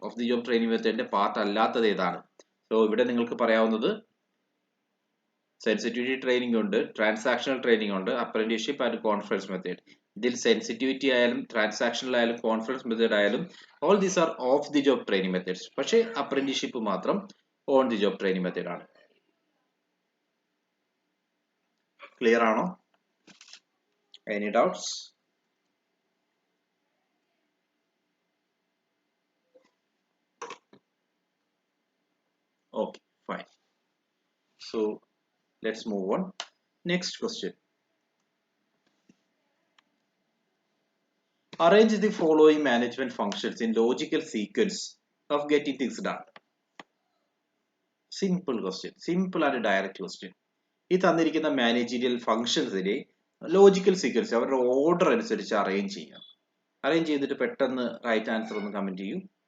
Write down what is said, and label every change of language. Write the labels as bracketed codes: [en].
[en] Of the job training [ml] methodന്റെ part അല്ലാത്തത് ഏതാണ്? So ഇവിടെ നിങ്ങൾക്ക് പറയാവുന്നത് സെൻസിറ്റിവിറ്റി ട്രെയിനിങ് ഉണ്ട്, ട്രാൻസാക്ഷണൽ ട്രെയിനിങ് ഉണ്ട്, അപ്രന്റീസ്ഷിപ്പ് ആൻഡ് കോൺഫറൻസ് മെത്തേഡ്. ഇതിൽ സെൻസിറ്റിവിറ്റി ആയാലും ട്രാൻസാക്ഷണൽ ആയാലും കോൺഫറൻസ് മെത്തേഡ് ആയാലും [en] All these are of the job training methods. [ml] പക്ഷേ അപ്രന്റീസ്ഷിപ്പ് മാത്രം on the job training method ആണ്. ക്ലിയർ ആണോ? [en] Any doubts? Okay, fine. So Let's move on. Next question. Arrange the following management functions in logical sequence of getting things done. Simple question. Simple and direct question. [ml] ഈ തന്നിരിക്കുന്ന managerial ഫംഗ്ഷൻസിനെ logical sequence അവരുടെ order അനുസരിച്ച് arrange ചെയ്യുക. Arrange ചെയ്തിട്ട് പെട്ടെന്ന് right answer ഒന്ന് comment ചെയ്യൂ.